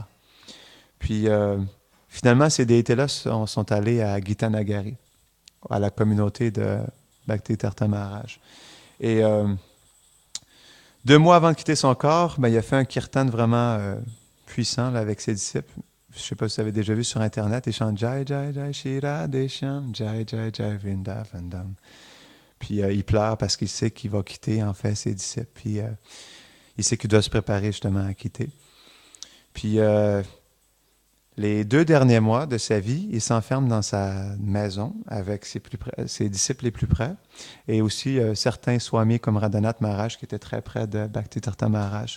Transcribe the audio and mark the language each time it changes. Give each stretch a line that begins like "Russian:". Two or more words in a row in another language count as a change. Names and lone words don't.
French: Puis finalement, ces déités-là sont allés à Gitanagari, à la communauté de Bhakti Tirtha Maharaj. Et 2 mois avant de quitter son corps, il a fait un kirtan vraiment puissant là, avec ses disciples. Je ne sais pas si vous avez déjà vu sur Internet, il chante Jai Jai Jai Shira Desham, Jai Jai Jai Vrindavandam. Puis il pleure parce qu'il sait qu'il va quitter en fait ses disciples. Puis il sait qu'il doit se préparer justement à quitter. Puis les 2 derniers mois de sa vie, il s'enferme dans sa maison avec ses disciples les plus près et aussi certains swamis comme Radhanath Maharaj qui étaient très près de Bhakti Tirtha Maharaj.